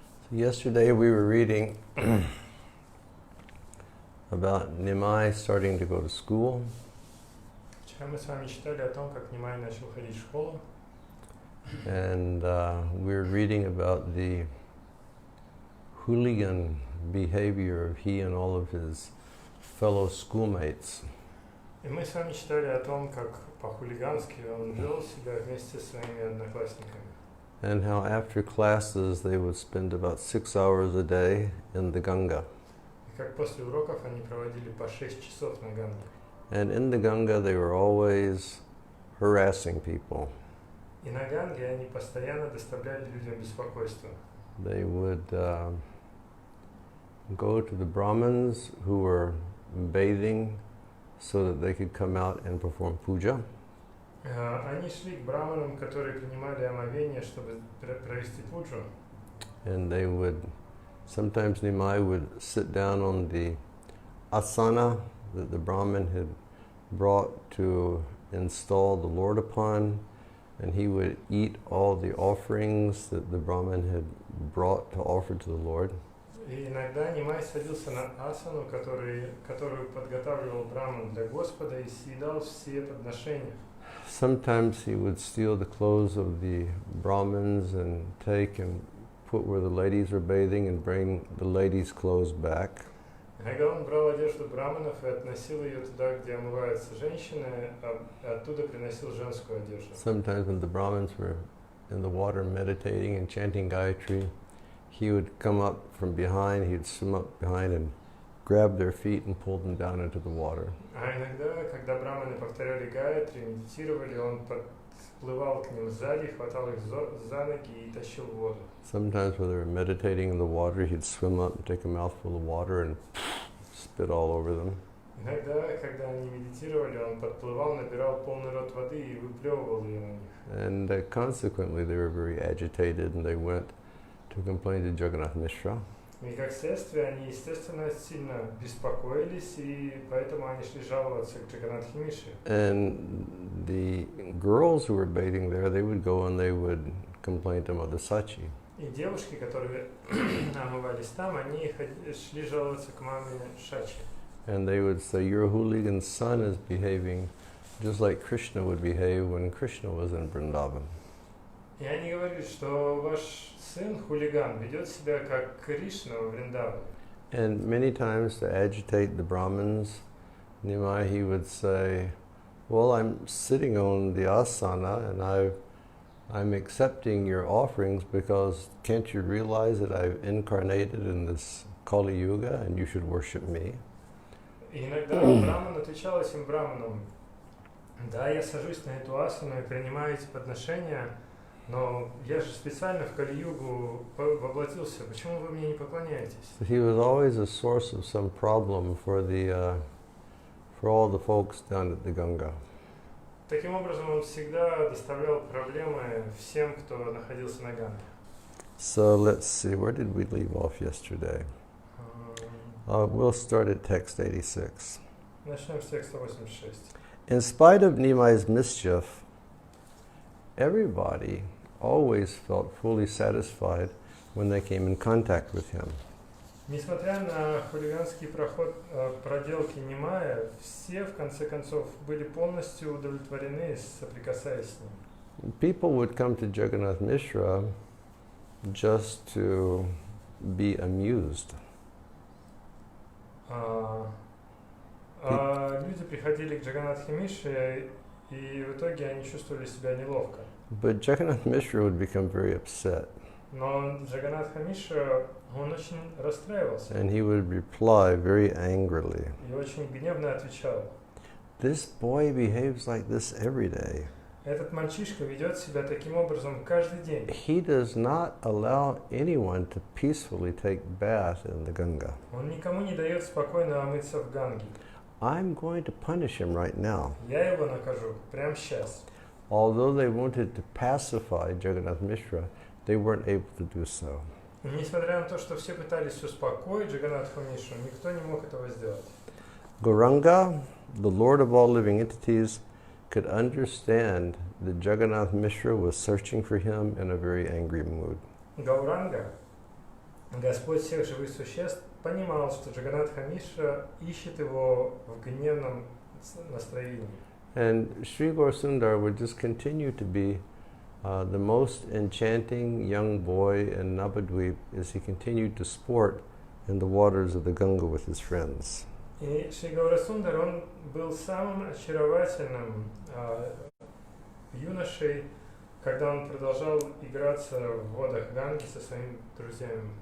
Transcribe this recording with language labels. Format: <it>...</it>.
<en>Yesterday we were reading about Nimai starting to go to school.</en> <ru>Вчера мы с вами читали о том, как Нимай начал ходить в школу.</ru> <en>And we were reading about the hooligan behavior of he and all of his fellow schoolmates.</en> <ru>И мы с вами читали о том, как по-хулигански он вел себя вместе с своими одноклассниками.</ru> <en>And how after classes they would spend about 6 hours a day in the Ganga.</en> <ru>И как после уроков они проводили по 6 часов на Ганге.</ru> <en>And in the Ganga they were always harassing people.</en> <ru>И на Ганге они постоянно доставляли людям беспокойство.</ru> <en>They would go to the Brahmins who were bathing so that they could come out and perform puja.</en> <ru>Они шли к браманам, которые принимали омовение, чтобы провести пуджу.</ru> <en>And they would, sometimes Nimai would sit down on the asana that the Brahmin had brought to install the Lord upon, and he would eat all the offerings that the Brahmin had brought to offer to the Lord.</en> <ru>И иногда Нимай садился на асану, которую подготавливал браман для Господа, и съедал все подношения.</ru> <en>Sometimes he would steal the clothes of the Brahmins and take and put where the ladies were bathing and bring the ladies' clothes back.</en> <ru>Иногда он брал одежду браманов и относил ее туда, где омываются женщины, а оттуда приносил женскую одежду.</ru> <en>Sometimes when the Brahmins were in the water meditating and chanting Gayatri, he would come up from behind, he would swim up behind and grab their feet and pull them down into the water.</en> <ru>А иногда, когда браманы повторяли Гayatri, медитировали, он подплывал к ним сзади, хватал их за ноги и тащил в воду.</ru> <en>Sometimes when they were meditating in the water, he'd swim up and take a mouthful of water and spit all over them.</en> <ru>Иногда, когда они медитировали, он подплывал, набирал полный рот воды и выплевывал ее на них.</ru> <en>And consequently, they were very agitated and they went to complain to Jagannath Mishra.</en> <ru>И как следствие, они, естественно, сильно беспокоились, и поэтому они шли жаловаться к Джаганнатхе Мише.</ru> <en>And the girls who were bathing there, they would go and they would complain to Mother Sachi.</en> <ru>И девушки, которые омывались там, они шли жаловаться к маме Шачи.</ru> <en>And they would say, your hooligan son is behaving just like Krishna would behave when Krishna was in Vrindavan.</en> <ru>И они говорили, что ваш сын, хулиган, ведет себя как Кришна во Вриндаване.</ru> <en>And many times to agitate the Brahmins, Nimai, he would say, well, I'm sitting on the asana and I'm accepting your offerings because can't you realize that I've incarnated in this Kali Yuga and you should worship me?</en> <ru>И иногда Браман отвечал этим браманам, да, я сажусь на эту асану и принимаю эти подношения, Но я же специально в Кали-югу воплотился, почему вы мне не поклоняетесь?</ru> <en>So he was always a source of some problem for all the folks down at the Ganga.</en> <ru>Таким образом, он всегда доставлял проблемы всем, кто находился на Ганге.</ru> <en>So let's see, where did we leave off yesterday? We'll start at text 86.</en> <ru>Начнем с текста 86.</ru> <en>In spite of Nimai's mischief, everybody always felt fully satisfied when they came in contact with him.</en> <ru>Несмотря на хулиганский проделки Нимая, все в конце концов были полностью удовлетворены, соприкасаясь с ним.</ru> <en>People would come to Jagannath Mishra just to be amused.</en> <ru>Люди приходили к Джаганнатхе Мишре, и в итоге они чувствовали себя неловко.</ru> <en>But Jagannath Mishra would become very upset.</en> <ru>Но Джаганнатха Мишра, он очень расстраивался.</ru> <en>And he would reply very angrily.</en> <ru>И очень гневно отвечал.</ru> <en>This boy behaves like this every day.</en> <ru>Этот мальчишка ведет себя таким образом каждый день.</ru> <en>He does not allow anyone to peacefully take bath in the Ganga.</en> <ru>Он никому не дает спокойно омыться в Ганге.</ru> <en>I'm going to punish him right now.</en> <ru>Я его накажу прямо сейчас.</ru> <en>Although they wanted to pacify Jagannath Mishra, they weren't able to do so.</en> <ru>И несмотря на то, что все пытались успокоить Джаганнатху Мишру, никто не мог этого сделать.</ru> <en>Gauranga, the Lord of all living entities, could understand that Jagannath Mishra was searching for him in a very angry mood.</en> <ru>Гауранга, Господь всех живых существ, понимал, что Джаганнатха Мишра ищет его в гневном настроении.</ru> <en>And Sri Gaurasundar would just continue to be the most enchanting young boy in Navadvip as he continued to sport in the waters of the Ganga with his friends.</en> <ru>И Шри Гаурасундар, он был самым очаровательным юношей, когда он продолжал играться в водах Ганги со своими друзьями.</ru>